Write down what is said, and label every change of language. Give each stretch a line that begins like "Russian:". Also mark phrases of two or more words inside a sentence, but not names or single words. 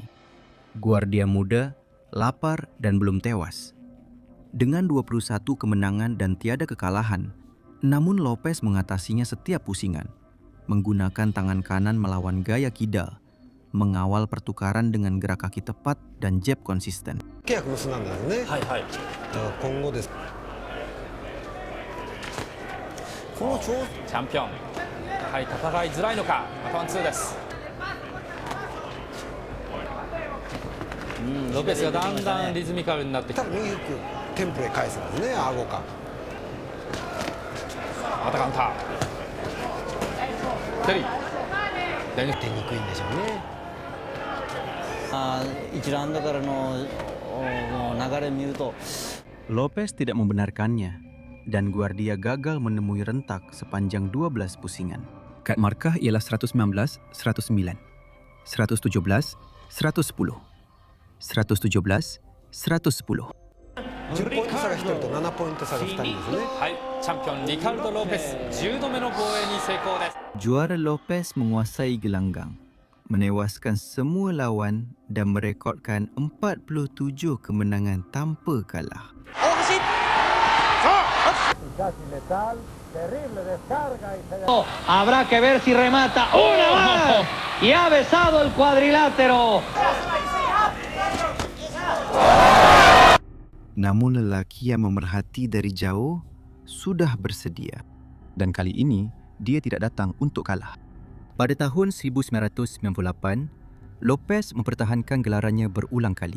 Malay: Guardia muda, lapar dan belum tewas. Dengan 21 kemenangan dan tiada kekalahan, namun Lopez mengatasinya setiap pusingan, menggunakan tangan kanan melawan gaya kidal, mengawal pertukaran dengan gerak kaki tepat dan jab konsisten.
Japanese: 契約結んだんだよね。はいはい。だから今後です。このチャンピオン、やはり戦いづらいのか。またワンツーです。ロペスがだんだんリズミカルになってきて、ただ右フックテンポで返せますね、顎か。またカウンター。テリー。出にくいんでしょうね。 1ラウンドからの流れ見ると
Malay: Lopez tidak membenarkannya dan Guardia gagal menemui rentak sepanjang 12 pusingan. Kad markah ialah 119, 109, 117, 110, 117, 110.
Japanese: 10 ポイント差が1人と7ポイント差が2人ですね。はい、チャンピオンリカルド・ロペス10度目の防衛に成功です。
Malay: Juara Lopez menguasai gelanggang, menewaskan semua lawan dan merekodkan 47 kemenangan tanpa kalah.
Spanish: Casi letal, terrible descarga y se... Habrá que ver si remata una más y ha besado el cuadrilátero.
Malay: Namun lelaki yang memerhati dari jauh sudah bersedia. Dan kali ini, dia tidak datang untuk kalah. Pada tahun 1998, Lopez mempertahankan gelarannya berulang kali.